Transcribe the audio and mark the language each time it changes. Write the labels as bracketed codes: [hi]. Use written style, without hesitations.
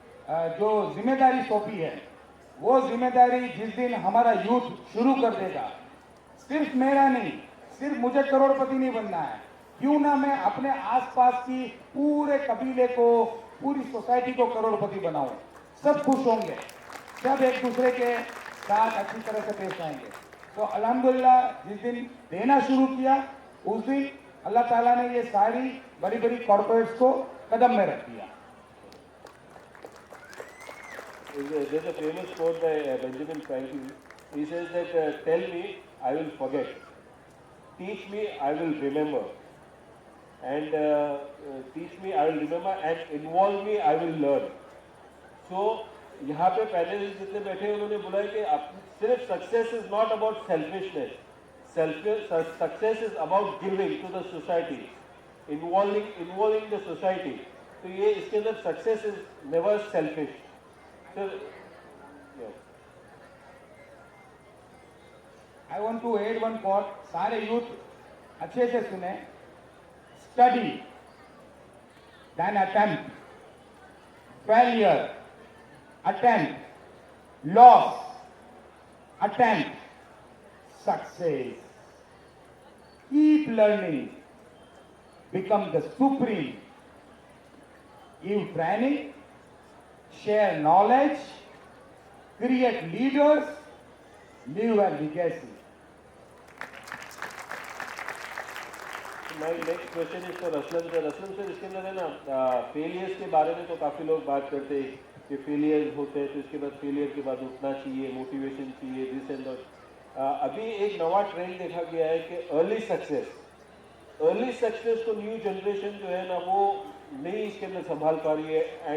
[hi] जो जिम्मेदारी सौंपी है, वो जिम्मेदारी जिस दिन हमारा यूथ शुरू कर देगा, सिर्फ मेरा नहीं, सिर्फ मुझे करोड़पति नहीं बनना है, क्यों ना मैं अपने आसपास की पूरे कबीले को, पूरी सोसाइटी को करोड़पति बनाऊं। सब खुश होंगे, सब एक दूसरे के साथ अच्छी तरह से पेश आएंगे। तो अल्हम्दुलिल्लाह जिस दिन देना शुरू किया, उस दिन अल्लाह ताला ने ये सारी बड़ी बड़ी कॉर्पोरेट्स को कदम में रख दिया। [en] There's a famous quote by Benjamin Franklin. He says that, tell me, I will forget. Teach me, I will remember. And teach me, I will remember. And involve me, I will learn. So, [hi] यहाँ पे panelist जितने बैठे हैं उन्होंने बोला है कि सिर्फ [en] Success is not about selfishness, success is about giving to the society, involving the society. [hi] तो ये इसके अंदर [en] Success is never selfish. I want to add one point, [hi] सारे यूथ अच्छे से सुने। [en] Study then attempt, failure, attempt, loss, attempt, success. Keep learning, become the supreme. Give training, share knowledge, create leaders, leave a legacy. My next question is for Aslam sir. [hi] Aslam sir, इसके अंदर है ना, failures के बारे में तो काफ़ी लोग बात करते हैं कि फेलियर होते हैं तो इसके बाद फेलियर के बाद उठना चाहिए, मोटिवेशन चाहिए, [en] This and that. [hi] अभी एक नवा ट्रेंड देखा गया है कि अर्ली सक्सेस को न्यू जनरेशन जो है ना वो नहीं इसके अंदर संभाल पा रही है।